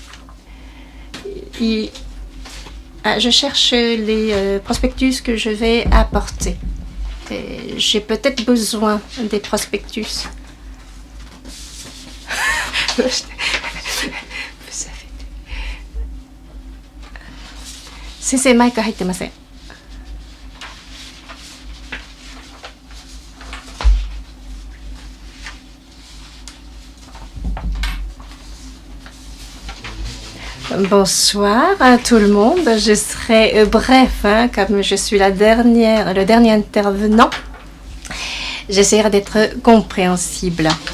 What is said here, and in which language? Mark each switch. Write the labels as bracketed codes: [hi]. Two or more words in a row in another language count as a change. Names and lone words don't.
[fr] Je cherche les prospectus que je vais apporter. J'ai peut-être besoin des prospectus. Vous savez. [ja] 先生、マイク入ってません。 [fr] Bonsoir à tout le monde. Je serai bref, hein, comme je suis le dernier intervenant. J'essaierai d'être compréhensible.